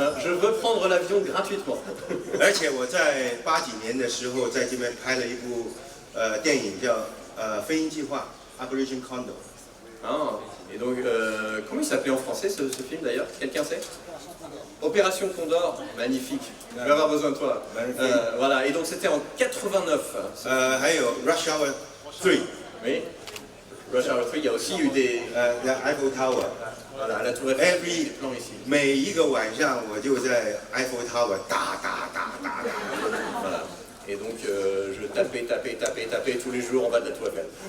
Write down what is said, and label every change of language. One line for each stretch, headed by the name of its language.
French: Je veux prendre l'avion gratuitement.
Chinese: 而且我在80几年的时候，在这边拍了一部电影叫《飞鹰计划》（Operation Condor）。
French: Ah, et donc, comment il s'appelait en français ce film d'ailleurs? Quelqu'un sait? Opération Condor, magnifique. Je vais avoir besoin de toi. Voilà, et donc c'était en 89.
Chinese: 还有 Rush Hour 3。
French: Oui. Rush Hour 3, il y a aussi eu des.
English: Eiffel Tower。
French: Voilà, la tour Eiffel, des plans ici.
Chinese: 每一个晚上我就在 Eiffel Tower 打。
French: Voilà. Et donc je tapais tous les jours en bas de la tour Eiffel.